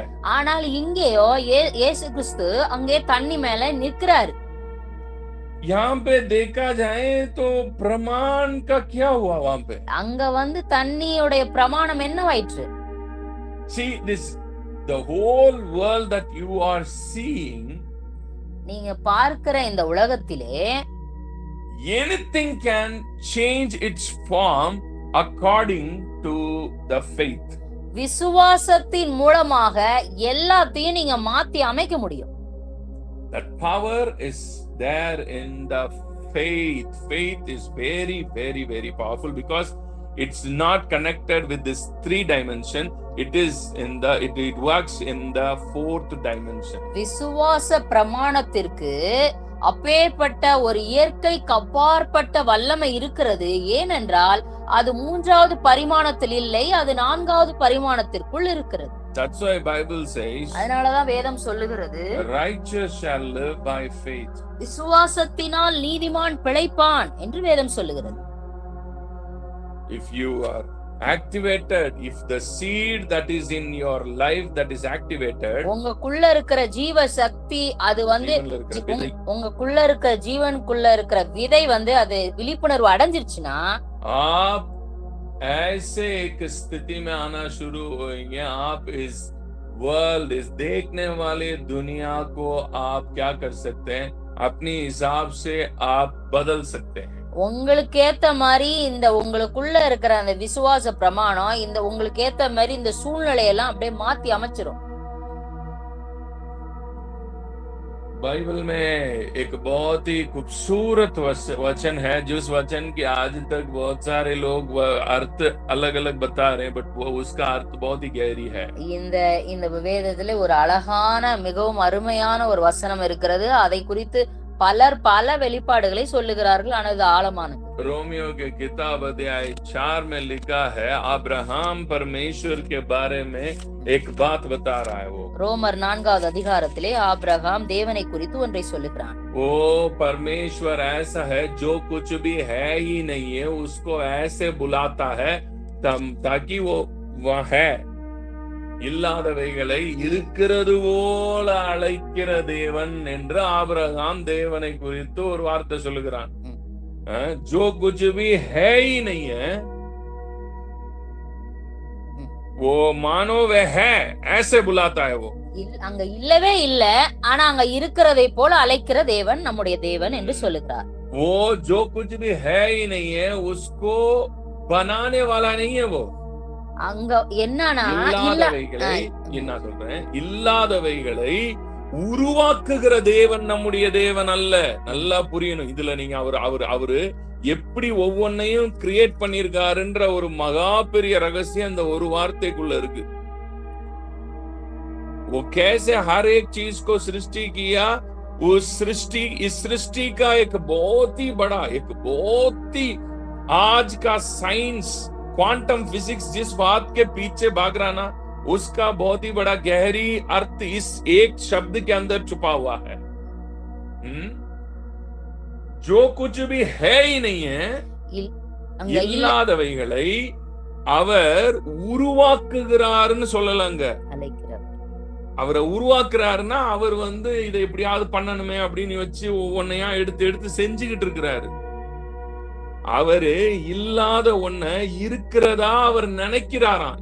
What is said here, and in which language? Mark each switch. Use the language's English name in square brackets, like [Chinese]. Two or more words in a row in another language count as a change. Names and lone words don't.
[Tamil] ஆனால் இங்கேயோ இயேசு கிறிஸ்து அங்கே தண்ணி மேல நிற்கிறார். [Hindi] यहाँ पे देखा जाए तो प्रमाण का क्या हुआ वहां पे? [Tamil] அங்க தண்ணியோட பிரமாணம் என்னவாயிற்று? [English] See this, the whole world that you are seeing, [Tamil] நீங்க பார்க்கிற இந்த உலகத்திலே [English] anything can change its form according to the faith. [Tamil] விசுவாசத்தின் மூலமாக எல்லாத்தையும் நீங்க மாத்தி அமைக்க முடியும். [English] That power is there in the faith. Faith is very, very, very powerful because it's not connected with this 3 dimension. It is in the it works in the 4th dimension. [Tamil] விசுவாச பிரமாணத்திற்கு அப்பேற்பட்ட ஒரு இயற்கைக்கு அப்பாற்பட்ட வல்லமை இருக்கிறது. ஏனென்றால் அது 3வது பரிமாணத்தில் இல்லை, அது 4வது பரிமாணத்திற்குள் இருக்கிறது. [English] That's why Bible says, [Tamil] அதனாலதான் வேதம் சொல்லுகிறது, [English] righteous shall live by faith. [Tamil] விசுவாசத்தினால் நீதிமான் பிழைப்பான் என்று வேதம் சொல்லுகிறது. [English] If you are activated, if the seed that is in your life that is activated, [Tamil] உங்களுக்குள்ள இருக்கிற ஜீவ சக்தி அது உங்களுக்குள்ள இருக்கிற ஜீவனுக்குள்ள இருக்கிற விதை அது விழிப்புணர்வு அடைஞ்சிருச்சுன்னா, [Hindi] आप ऐसे एक स्थिति में आना शुरू होंगे, आप इस वर्ल्ड, इस देखने वाले दुनिया को आप क्या कर सकते हैं, अपनी हिसाब से आप बदल सकते हैं। [Tamil] உங்களுக்கு ஏத்த மாதிரி உங்களுக்குள்ள இருக்கிற அந்த விசுவாச பிரமாணம் உங்களுக்கு ஏத்த மாதிரி இந்த சூழ்நிலையெல்லாம் அப்படியே மாத்தி அமைச்சிரும். [Hindi] बाइबल में एक बहुत ही खूबसूरत वचन है, जिस वचन की आज तक बहुत सारे लोग अर्थ अलग अलग बता रहे हैं, बट वो उसका अर्थ बहुत ही गहरी है. [Tamil] இந்த வேதத்துல ஒரு அழகான மிகவும் அருமையான ஒரு வசனம் இருக்கிறது. அதை குறித்து பலர் பல வெளிப்பாடுகளை சொல்லுகிறார்கள், ஆனால் அது ஆழமானது. [Hindi] रोमियो के किताब अध्याय 4 में लिखा है, अब्राहम परमेश्वर के बारे में एक बात बता रहा है। वो [Tamil] ரோமர் 4வது அதிகாரத்திலே ஆபிரகாம் தேவனை குறித்து ஒன்றை சொல்லுகிறான். [Hindi] वो परमेश्वर ऐसा है जो कुछ भी है ही नहीं है उसको ऐसे बुलाता है ताकि वो वह है [Tamil] இல்லாதவைகளை இருக்கிறது போல அழைக்கிற தேவன் என்று ஆபிரகாம் தேவனை குறித்து ஒரு வார்த்தை சொல்லுகிறான். [Hindi] जो कुछ भी है ही नहीं है वो मानो वह है ऐसे बुलाता है। वो [Tamil] அங்க இல்லவே இல்ல, ஆனா அங்க இருக்கிறதை போல அழைக்கிற தேவன் நம்முடைய தேவன் என்று சொல்லுகிறார். [Hindi] वो जो कुछ भी है ही नहीं है उसको बनाने वाला नहीं है। वो [Tamil] அங்க என்னன்னா என்ன சொல்றேன், இல்லாதவைகளை உருவாக்குகிற தேவன் நம்முடைய தேவன் அல்ல. நல்லா புரியணும் இதுல. நீங்க அவரு எப்படி ஒவ்வொன்னையும் கிரியேட் பண்ணிருக்காருன்ற ஒரு மகா பெரிய ரகசியம் அந்த ஒரு வார்த்தைக்குள்ள இருக்கு. [Hindi] वो कैसे हर एक चीज को सृष्टि किया, उस सृष्टि इस सृष्टि का एक बहुत ही बड़ा, एक बहुत ही आज का [English] science quantum physics [Hindi] जिस बात के पीछे भाग रहा ना, उसका बहुत ही बड़ा गहरी अर्थ इस एक शब्द के अंदर छुपा हुआ है। जो कुछ भी है ही नहीं है [Tamil] இல்லாதவைகளை அவர் உருவாக்குகிறாருன்னு சொல்லலாங்க. அவரை உருவாக்குறாருன்னா அவர் இதை எப்படியாவது பண்ணணுமே அப்படின்னு வச்சு ஒவ்வொன்னையா எடுத்து செஞ்சுக்கிட்டு இருக்கிறாரு. அவரு இல்லாத ஒன்ன இருக்கிறதா அவர் நினைக்கிறாராம்.